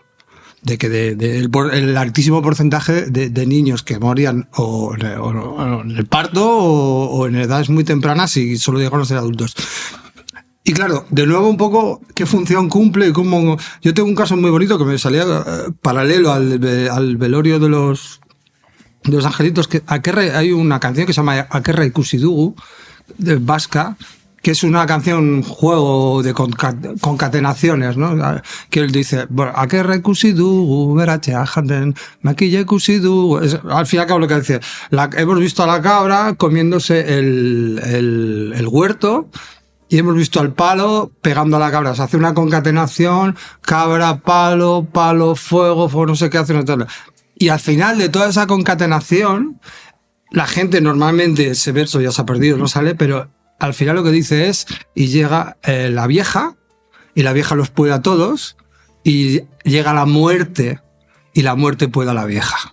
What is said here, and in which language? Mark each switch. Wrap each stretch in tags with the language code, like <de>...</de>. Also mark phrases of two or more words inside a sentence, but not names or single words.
<es>De que el altísimo porcentaje de niños que morían o en el parto o en edades muy tempranas y solo llegaron a ser adultos. Y claro, de nuevo un poco qué función cumple y cómo... Yo tengo un caso muy bonito que me salía paralelo al velorio de los angelitos. Que hay una canción que se llama Akerra ikusi-dugu, de vasca, que es una canción, juego de concatenaciones, ¿no? Que él dice,</es> <eu>bueno, Akerra ikusi-dugu, beratxea jaten, makila ikusi-dugu.</eu> <es>Al fin y al cabo lo que dice, hemos visto a la cabra comiéndose el huerto, y hemos visto al palo pegando a la cabra. Se hace una concatenación, cabra, palo, fuego, no sé qué hace. Y al final de toda esa concatenación, la gente normalmente, ese verso ya se ha perdido, no sale, pero al final lo que dice es, y llega la vieja, y la vieja los puede a todos, y llega la muerte, y la muerte puede a la vieja.</es>